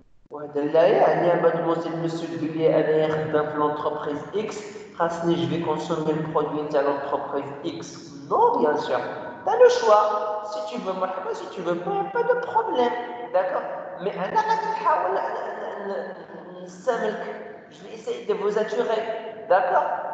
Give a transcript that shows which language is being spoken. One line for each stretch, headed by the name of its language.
Arabic: وهذا لا يعني
French: mademoiselle monsieur
Arabic: تقول لي أنا خدام في
French: l'entreprise X
Arabic: خاصني
French: je vais consommer le produit de l'entreprise X. Non, bien sûr. Tu as le choix. Si tu veux
Arabic: مرحبا,
French: si tu veux pas de problème. D'accord?
Arabic: Mais أنا غادي نحاول نستملك.
French: Je vais essayer de vous attirer. D'accord?